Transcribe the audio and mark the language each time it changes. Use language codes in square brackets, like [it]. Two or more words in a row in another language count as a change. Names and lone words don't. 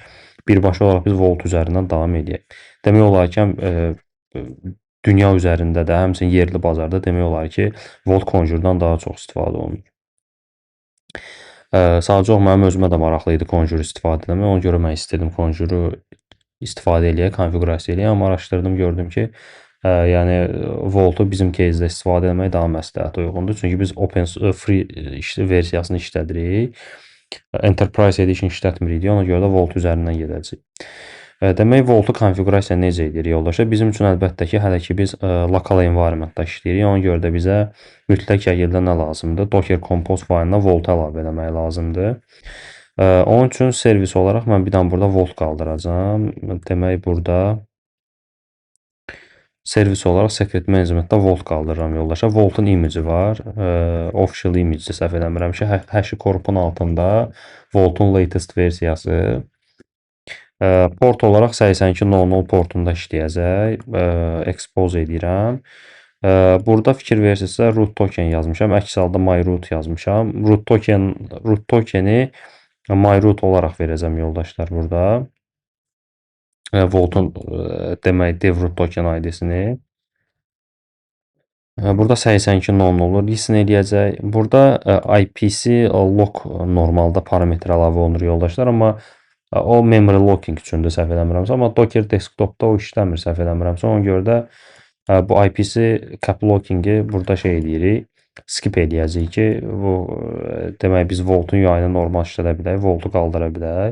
[az] Birbaşa olaraq biz Vault üzərindən davam eləyək. Demək olar ki, dünya üzərində də, həmçinin yerli bazarda demək olar ki, Vault Conjure-dan daha çox istifadə olunur. Sadəcə olaraq mənim özümə də maraqlı idi Conjure istifadə etmək. Ona görə mən istədim Conjure-u istifadə eləyək, konfiqurasiya eləyək. Amma araşdırdım, gördüm ki, yəni Vault-u bizim case-də istifadə etmək daha məsləhət uyğundur. Çünki biz [en] open free [az] versiyasını işlədirik. Enterprise Edition işlətmirik deyə, ona görə də Vault üzərindən gedəcəyik. Demək, Vault-u konfiqurasiya necə edir yoldaşlar? Bizim üçün əlbəttə ki, hələ ki biz lokal environment-da işləyirik. Ona görə də bizə mütləq şəkildə nə lazımdır? Docker Compose faylına Vault əlavə etmək lazımdır. Onun üçün servis olaraq mən bir dənə burada Vault qaldıracağam. Demək, burada servis olaraq [en] Secret Management-da [az] Vault qaldırıram yoldaşlar. Vault-un image var. [en] Official image-də [az] səhv eləmirəmsə, HashiCorp-un altında Vault-un latest versiyası. Port olaraq 8200 portunda işləyəcək. Expose edirəm. Burada fikir versinisə [en] root token [az] yazmışam. Əks halda [en] my root [az] yazmışam. [en] Root tokeni my root [az] olaraq verəcəm yoldaşlar burada. Vault-un demək [en] dev root token ID-sini. [az] Burada 8200 olur, listen eləyəcək. Burada [en] IPC lock [az] normalda parametr əlavə olunur yoldaşlar, amma o [en] memory locking [az] üçündür səhv eləmirəmsə, amma Docker desktopda o işləmir səhv eləmirəmsə. Ona görə də bu [en] IPC cap lockingi [az] burada şey eləyirik, skip eləyəcəyik ki, bu demək biz Vault-un UI-ni normal işlədə bilək, Vault-u qaldıra bilək.